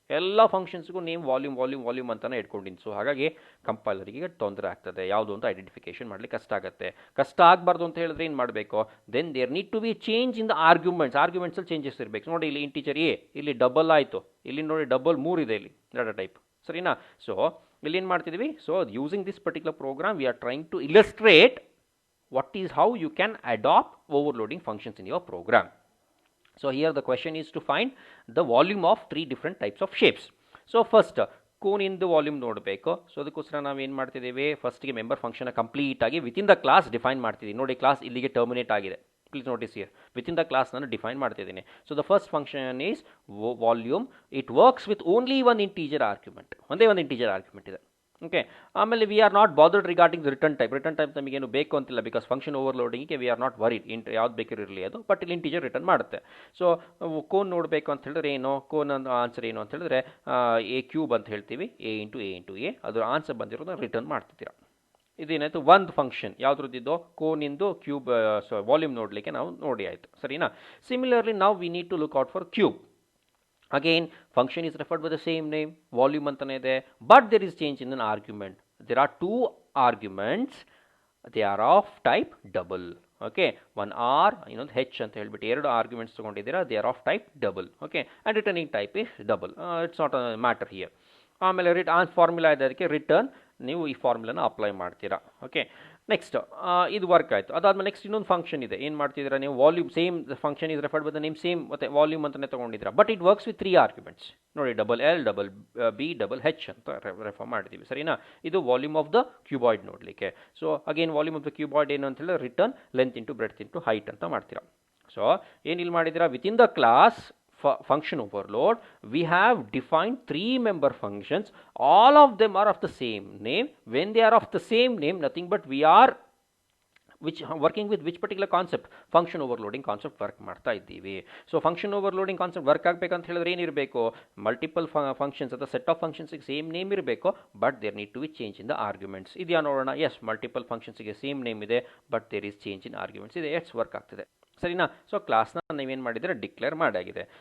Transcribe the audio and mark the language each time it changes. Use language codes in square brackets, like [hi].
[kn] ಎಲ್ಲ ಫಂಕ್ಷನ್ಸ್ಗೂ name volume ಅಂತಲೇ ಇಟ್ಕೊಂಡಿನಿ. So ಹಾಗಾಗಿ ಕಂಪೈಲರಿಗೆ ತೊಂದರೆ ಆಗ್ತದೆ, ಯಾವುದು ಅಂತ ಐಡೆಂಟಿಫಿಕೇಶನ್ ಮಾಡಲಿಕ್ಕೆ ಕಷ್ಟ ಆಗುತ್ತೆ. ಕಷ್ಟ ಆಗಬಾರ್ದು ಅಂತ ಹೇಳಿದ್ರೆ ಏನು ಮಾಡಬೇಕು? [en] then there need to be change in the ಆರ್ಗ್ಯುಮೆಂಟ್ಸಲ್ಲಿ [kn] changes ಇರಬೇಕು. ನೋಡಿ ಇಲ್ಲಿ ಇಂಟೀಜರ್ ಎ, ಇಲ್ಲಿ ಡಬಲ್ ಆಯಿತು, ಇಲ್ಲಿ ನೋಡಿ ಡಬಲ್ 3 ಇದೆ ಇಲ್ಲಿ ಡಾಟಾ ಟೈಪ್, ಸರಿನಾ? ಸೊ ಇಲ್ಲಿ ಏನು ಮಾಡ್ತಿದ್ದೀವಿ? [en] So using this particular program we are trying to illustrate what is how you can adopt overloading functions in your program. So here the question is to find the volume of 3 different types of shapes. [kn] So first cone into volume ನೋಡಬೇಕು. So ಅದಕ್ಕೋಸ್ಕರ ನಾವು ಏನು ಮಾಡ್ತಿದ್ದೀವಿ? ಫಸ್ಟಿಗೆ member function complete ಆಗಿ [en] within the class [kn] define ಮಾಡ್ತಿದ್ದೀವಿ. ನೋಡಿ class ಇಲ್ಲಿಗೆ ಟರ್ಮಿನೇಟ್ ಆಗಿದೆ. [en] Please notice here, within the class [kn] ನಾನು ಡಿಫೈನ್ ಮಾಡ್ತಿದ್ದೀನಿ. [en] So the first function is volume. It works with only one integer argument, [kn] ಒಂದೇ ಒಂದು ಇಂಟೀಜರ್ ಆರ್ಗ್ಯುಮೆಂಟ್ ಇದೆ. [en] okay, ಆಮೇಲೆ we are not bothered regarding the return type [kn] ನಮಗೇನು ಬೇಕು ಅಂತಿಲ್ಲ, [en] because function ಓವರ್ಲೋಡಿಂಗ್ಗೆ we are not worried [kn] ಯಾವ್ದು ಬೇಕಿರಲಿ ಅದು, [en] But ಇಲ್ಲಿ integer return ಮಾಡುತ್ತೆ. [kn] ಸೊ ಕೋನ್ ನೋಡಬೇಕು ಅಂತ ಹೇಳಿದ್ರೆ ಏನು, ಕೋನ್ ಆನ್ಸರ್ ಏನು ಅಂತ ಹೇಳಿದ್ರೆ ಎ ಕ್ಯೂಬ್ ಅಂತ ಹೇಳ್ತೀವಿ, ಎ ಅದರ ಆನ್ಸರ್ ಬಂದಿರೋದು ರಿಟರ್ನ್ ಮಾಡ್ತಿದ್ದೀರಾ. ಇದೇನಾಯಿತು, ಒಂದು ಫಂಕ್ಷನ್ ಯಾವುದ್ರದ್ದಿದ್ದೋ ಕೋನಿಂದು ಕ್ಯೂಬ್ ವಾಲ್ಯೂಮ್ ನೋಡಲಿಕ್ಕೆ ನಾವು ನೋಡಿ ಆಯಿತು, ಸರಿನಾ. [en] similarly [kn] ನಾವು [en] We need to look out for cube. Again, function is referred by the same name, volume [kn] antane ide, [en] but there is change in an argument. There are two arguments, they are of type double. Okay, one r, h [kn] anta helbiಟ್ಟು ಎರಡು arguments ತಗೊಂಡಿದ್ದೀರಾ, [en] they are of type double. Okay, and returning type is double. It's not a matter here. [kn] ಆಮೇಲೆ formula ಇದೆ, ಅದಕ್ಕೆ return ನೀವು ಈ ಫಾರ್ಮುಲಾನ apply ಮಾಡ್ತೀರಾ. Okay, next ಇದು work ಆಯಿತು. ಅದಾದಮೇಲೆ ನೆಕ್ಸ್ಟ್ ಇನ್ನೊಂದು ಫಂಕ್ಷನ್ ಇದೆ, ಏನು ಮಾಡ್ತಿದ್ದೀರಾ ನೀವು, volume [en] same function is referred by the name same, [kn] ಮತ್ತೆ ವಾಲ್ಯೂಮ್ ಅಂತಲೇ ತೊಗೊಂಡಿದ್ದೀರಾ, [en] But it works with 3 arguments. [kn] ನೋಡಿ, double L, double B, double ಹೆಚ್ ಅಂತ ರೆಫರ್ ಮಾಡಿದ್ದೀವಿ, ಸರಿನಾ. ಇದು ವಾಲ್ಯೂಮ್ ಆಫ್ ದ ಕ್ಯೂಬಾಯ್ಡ್ ನೋಡಲಿಕ್ಕೆ. So again volume of the cuboid ಏನು ಅಂತ ಹೇಳಿದ್ರೆ [en] return length into breadth into height [kn] ಅಂತ ಮಾಡ್ತೀರಾ. ಸೊ ಏನು ಇಲ್ಲಿ ಮಾಡಿದ್ದೀರಾ, [en] Within the class function overload, we have defined 3 member functions. All of them are of the same name. When they are of the same name, nothing but we are working with which particular concept, function overloading concept [kn] work ಮಾಡ್ತಾ ಇದ್ದೀವಿ. So function overloading concept work ಆಗಬೇಕಂತ ಹೇಳಿದ್ರೆ ಏನಿರಬೇಕು, multiple functions ಅಥವಾ set of ಫಂಕ್ಷನ್ಸ್ಗೆ same name ಇರಬೇಕು, [en] But there need to be change in the arguments. [kn] ಇದೆಯಾ ನೋಡೋಣ. [en] Yes, multiple ಫಂಕ್ಷನ್ಸ್ಗೆ same name ಇದೆ, but there is change in arguments ಇದೆ. [kn] ಎಟ್ಸ್ ವರ್ಕ್ ಆಗ್ತಿದೆ, ಸರಿನಾ. ಸೊ ಕ್ಲಾಸ್ನ ನೀವೇನು ಮಾಡಿದರೆ ಡಿಕ್ಲೇರ್ ಮಾಡಾಗಿದೆ.